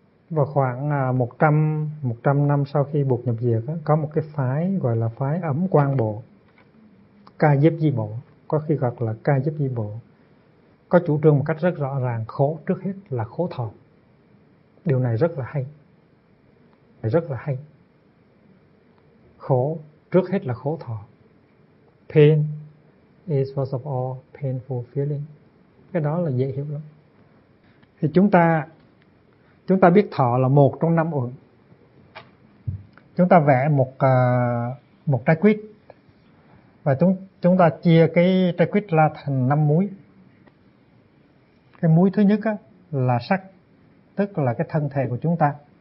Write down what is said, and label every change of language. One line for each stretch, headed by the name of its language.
Vietnamese: Và khoảng 100 năm sau khi Bụt nhập diệt, có một cái phái gọi là phái Ấm Quang Bộ, Ca Diếp Di Bộ, có khi gọi là Ca Diếp Di Bộ, có chủ trương một cách rất rõ ràng, khổ trước hết là khổ thọ. Điều này rất là hay, rất là hay. Khổ trước hết là khổ thọ.
English: Pain is first of all painful feeling.
Vietnamese: Cái đó là dễ hiểu lắm. Thì chúng ta biết thọ là một trong năm uẩn. Chúng ta vẽ một trái quýt, và chúng ta chia cái trái quýt ra thành năm múi. Cái múi thứ nhất là sắc, tức là cái thân thể của chúng ta.